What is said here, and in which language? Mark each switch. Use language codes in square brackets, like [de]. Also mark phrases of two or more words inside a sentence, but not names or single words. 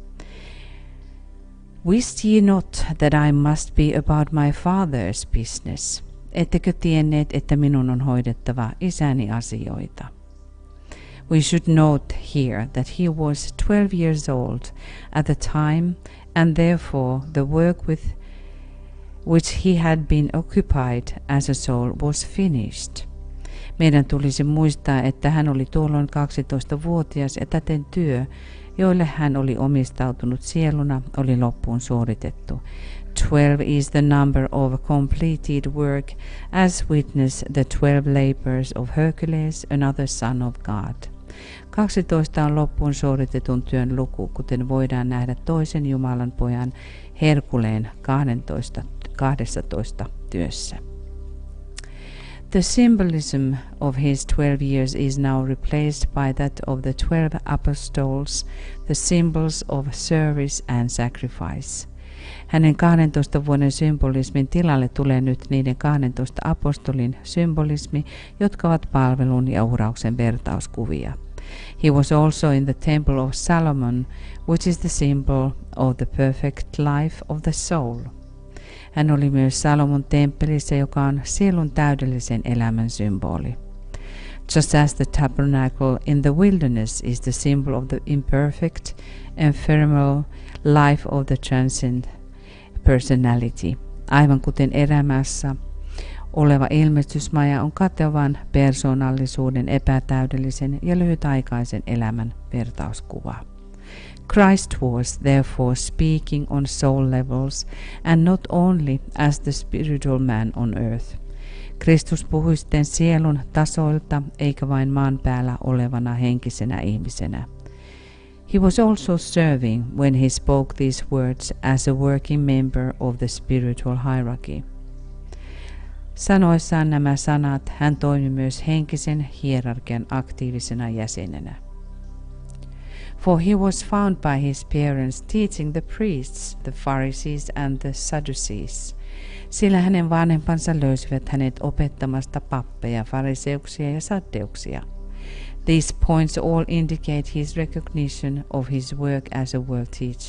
[en] Wist ye not that I must be about my father's business? [fi] Ettekö tienneet, että minun on hoidettava isäni asioita? [en] We should note here that he was 12 years old at the time, and therefore the work with which he had been occupied as a soul was finished. [fi] Meidän tulisi muistaa, että hän oli tuolloin 12-vuotias ja täten työ, joille hän oli omistautunut sieluna, oli loppuun suoritettu. [en] 12 is the number of completed work, as witness the 12 labors of Hercules, another son of God. [fi] 12 on loppuun suoritetun työn luku, kuten voidaan nähdä toisen Jumalan pojan Herkuleen 12 työssä. [en] The symbolism of his 12 years is now replaced by that of the 12 apostles, the symbols of service and sacrifice. [fi] Hänen 12 vuoden symbolismin tilalle tulee nyt niiden 12 apostolin symbolismi, jotka ovat palvelun ja uhrauksen vertauskuvia. [en] He was also in the temple of Solomon, which is the symbol of the perfect life of the soul. [fi] Hän oli myös Salomon temppelissä, joka on sielun täydellisen elämän symboli. [en] Just as the tabernacle in the wilderness is the symbol of the imperfect, ephemeral life of the transcendent personality. [fi] Aivan kuten erämaassa oleva ilmestysmaja on katevan persoonallisuuden epätäydellisen ja lyhytaikaisen elämän vertauskuva. [en] Christ was therefore speaking on soul levels and not only as the spiritual man on earth. [fi] Kristus puhui sitten sielun tasoilta eikä vain maan päällä olevana henkisenä ihmisenä. [en] He was also serving when he spoke these words as a working member of the spiritual hierarchy. [fi] Sanoissaan nämä sanat hän toimi myös henkisen hierarkian aktiivisena jäsenenä. [en] For he was found by his parents teaching the priests, the Pharisees and the Sadducees. [fi] Sillä hänen vanhempansa löysivät hänet opettamasta pappeja, fariseuksia ja saddeuksia. [en] These points all indicate his recognition of his work as a world teacher.